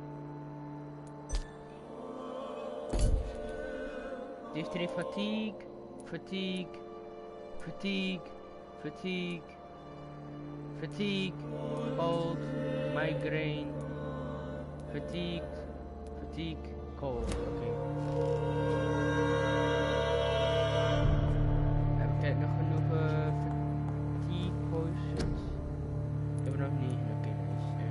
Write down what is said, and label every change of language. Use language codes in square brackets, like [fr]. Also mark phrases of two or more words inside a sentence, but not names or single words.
[nl] Die heeft er [en] fatigue, fatigue, fatigue, fatigue, fatigue, cold, migraine, fatigue, fatigue, [nl] cold. Oké. Heb ik nog genoeg [en] fatigue potions? [nl] Ik heb er nog niet. Oké, dus